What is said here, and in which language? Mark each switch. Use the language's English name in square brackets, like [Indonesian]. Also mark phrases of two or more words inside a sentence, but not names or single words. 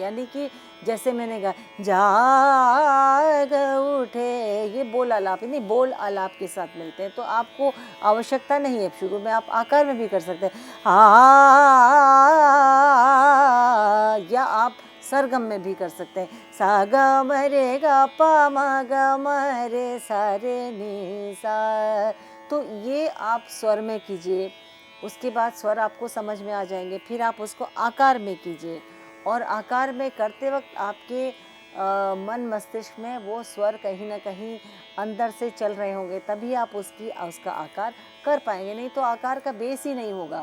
[Hindi] यानी कि जैसे मैंने कहा जाग उठे, ये बोल आलाप नहीं, बोल आलाप के साथ मिलते हैं, तो आपको आवश्यकता नहीं है। शुरू में आप आकार में भी कर सकते हैं या आप सरगम में भी कर सकते हैं, सा ग म रे ग प म ग म रे सा रे नी सा। तो ये आप स्वर में कीजिए, उसके बाद स्वर आपको समझ में आ जाएंगे, फिर आप उसको आकार में कीजिए और आकार में करते वक्त आपके मन मस्तिष्क में वो स्वर कहीं ना कहीं अंदर से चल रहे होंगे, तभी आप उसका आकार कर पाएंगे, नहीं तो आकार का बेस ही नहीं होगा।